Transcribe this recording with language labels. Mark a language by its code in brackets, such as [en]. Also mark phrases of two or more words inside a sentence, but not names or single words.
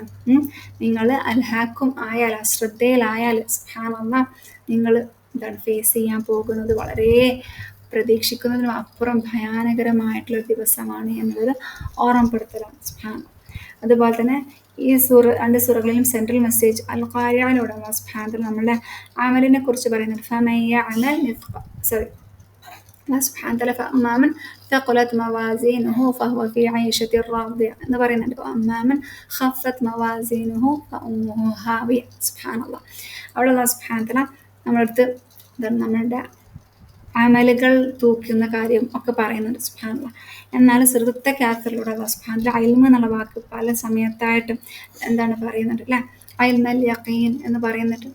[ml] നിങ്ങൾ അൽഹാക്കും ആയാൽ, അശ്രദ്ധയിലായാൽ സുബ്ഹാനല്ലാഹ്, നിങ്ങൾ എന്താണ് ഫേസ് ചെയ്യാൻ പോകുന്നത് വളരെ പ്രതീക്ഷിക്കുന്നതിനും അപ്പുറം ഭയാനകരമായിട്ടുള്ള ദിവസമാണ് എന്നുള്ളത് ഓർമ്മപ്പെടുത്തലാണ്. [ar] سبحان الله. [ml] അതുപോലെ തന്നെ ഈ 2 സൂറകളിലും [en] central message [ml] അൽ ഖാരിഅയിലൂടെ അല്ലാഹു [ar] سبحانه وتعالى [ml] നമ്മളുടെ അമലിനെ കുറിച്ച് പറയുന്നുണ്ട്. [ar] فمن يعمل الله سبحانه وتعالى فأما من ثقلت موازينه فهو في عيشة راضية [ml] എന്ന് പറയുന്നുണ്ട്. [ar] وأما من خفت موازينه فأمه هاوية. سبحان الله. [ml] അവിടെ അല്ലാഹു [ar] سبحانه وتعالى [ml] നമ്മളടുത്ത് നമ്മളുടെ അമലുകൾ തൂക്കുന്ന കാര്യം ഒക്കെ പറയുന്നുണ്ട്. [ar] سبحان الله. [ml] എന്നാൽ സൂറത്തുൽ കാഫിറിലൂടെ അല്ലാഹു [ar] سبحانه وتعالى [ml] ഇൽമ് എന്നുള്ള വാക്ക് പല സമയത്തായിട്ടും എന്താണ് പറയുന്നുണ്ട് അല്ലേ? [ar] علم اليقين [ml] എന്ന് പറയുന്നുണ്ട്.